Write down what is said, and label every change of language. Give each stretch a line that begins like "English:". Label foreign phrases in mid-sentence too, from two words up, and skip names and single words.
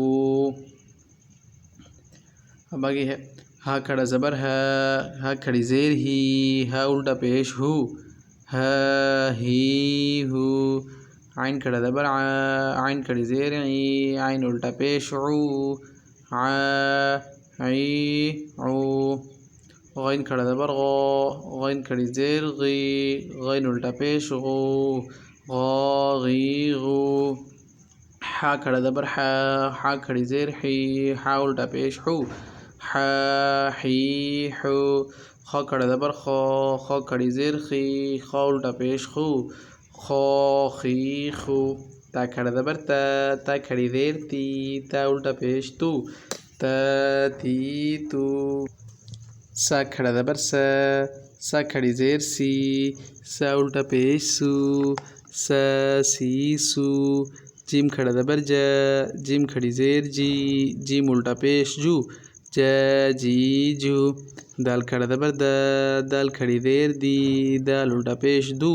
Urdu: اب آگے ہے ہا کھڑا زبر ہا، ہا کھڑی زیر ہی، ہا الٹا پیش ہو، ہا ہی ہو، عین کھڑا زبر آ، عین کھڑی زیر عی، عین الٹا پیش عو، ع عی عو، غین کھڑا زبر غا، غین کھڑی زیر غی، غین الٹا پیش غو، غا غی غو، حا کھڑا زبر حا، حا کھڑی زیر حی، حا الٹا پیش حو، حا حی حو، خا کھڑا زبر خا، خا کھڑی زیر خی، خا الٹا پیش خو، خا خی خو، تا کھڑا زبر تا، تا کھڑی زیر تی، تا الٹا پیش تو، تا تی تو، سا کھڑا زبر سا، سا کھڑی زیر سی، سا الٹا پیش سو، سا سی سو، جیم کھڑا زبر جا، جیم کھڑی زیر جی، جیم الٹا پیش جو، جا جی جو، دال کھڑا زبر دا، دال کھڑی زیر دی، دال الٹا پیش دو،